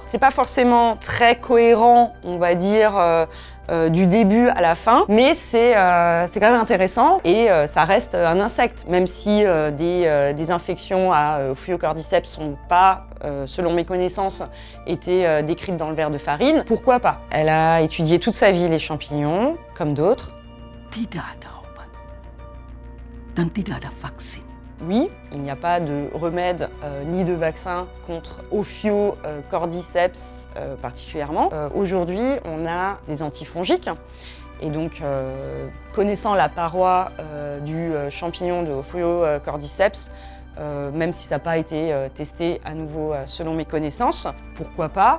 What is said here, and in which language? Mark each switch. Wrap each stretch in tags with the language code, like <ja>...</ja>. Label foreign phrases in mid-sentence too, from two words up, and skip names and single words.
<fr>C'est pas forcément très cohérent, on va dire, du début à la fin, mais c'est quand même intéressant et ça reste un insecte, même si des infections à Ophiocordyceps sont pas, selon mes connaissances, été décrites dans le verre de farine. Pourquoi pas? Elle a étudié toute sa vie les champignons, comme d'autres.</fr> <id>Tidak ada obat dan tidak ada vaksin.</id> <fr>Oui, il n'y a pas de remède ni de vaccin contre Ophiocordyceps particulièrement. Aujourd'hui, on a des antifongiques. Et donc, connaissant la paroi du champignon de Ophiocordyceps, même si ça n'a pas été testé à nouveau selon mes connaissances, pourquoi pas?</fr>